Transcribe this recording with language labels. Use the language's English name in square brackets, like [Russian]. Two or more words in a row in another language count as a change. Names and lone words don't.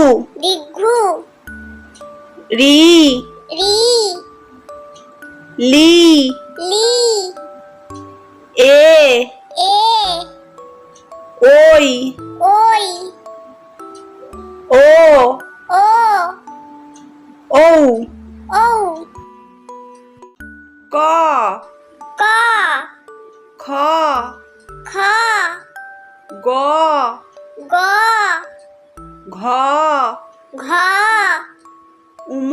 [Bangla] দীর্ঘু রি রি লি লি এ এ ওই ওই ও ও ঔ ঔ ক ক খ খ গ গ ঘ ঘ উম